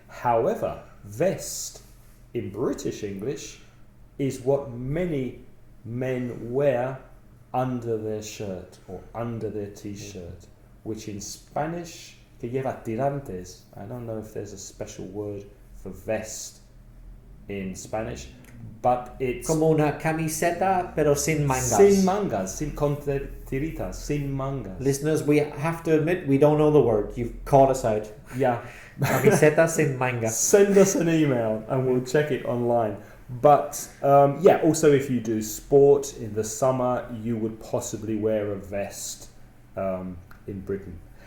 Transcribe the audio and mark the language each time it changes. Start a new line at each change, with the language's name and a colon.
English: However, vest in British English is what many men wear under their shirt or under their t-shirt, which in Spanish,
Spanish: que lleva tirantes.
English: I don't know if there's a special word for vest in Spanish, but it's...
Spanish: Como una camiseta, pero sin mangas. Sin mangas, con tiritas, sin mangas.
English: Listeners, we have to admit we don't know the word. You've called us out. Yeah.
Spanish: Camiseta sin manga.
English: Send us an email and we'll check it online. But also if you do sport in the summer, you would possibly wear a vest in Britain.